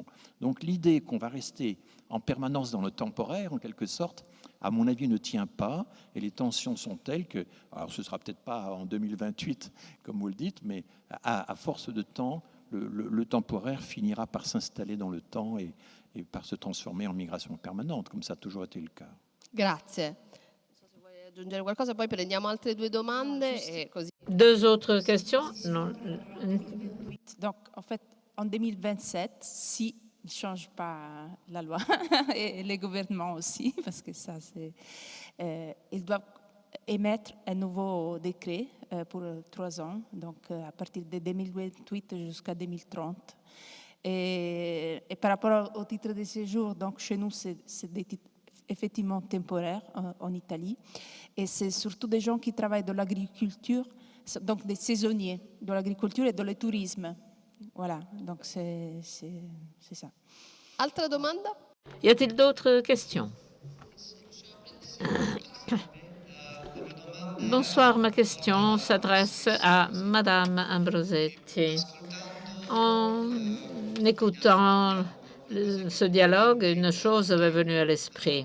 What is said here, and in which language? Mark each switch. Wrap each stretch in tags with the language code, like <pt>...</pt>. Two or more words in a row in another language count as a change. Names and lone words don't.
<fr>Donc l'idée qu'on va rester en permanence dans le temporaire, en quelque sorte, à mon avis, ne tient pas. Et les tensions sont telles que, alors ce ne sera peut-être pas en 2028, comme vous le dites, mais à force de temps, le temporaire finira par s'installer dans le temps et par se transformer en migration permanente, comme ça a toujours été le cas.</fr> <it>Grazie. Non so se vuoi aggiungere qualcosa, poi prendiamo altre 2 domande e così.</it> <fr>2 autres questions? Non. Donc, en fait, en 2027, si ne change pas la loi et les gouvernements aussi, parce que ça, c'est, ils doivent émettre un nouveau décret pour 3 ans, donc à partir de 2028 jusqu'à 2030. Et par rapport au titre de séjour, donc chez nous, c'est des titres effectivement temporaires en Italie. Et c'est surtout des gens qui travaillent dans l'agriculture, donc des saisonniers de l'agriculture et dans le tourisme. Voilà, donc c'est ça.</fr> <it>Altra domanda?</it> <fr>Y a-t-il d'autres questions? Bonsoir, ma question s'adresse à Madame Ambrosetti. En écoutant ce dialogue, une chose m'est venue à l'esprit.</fr>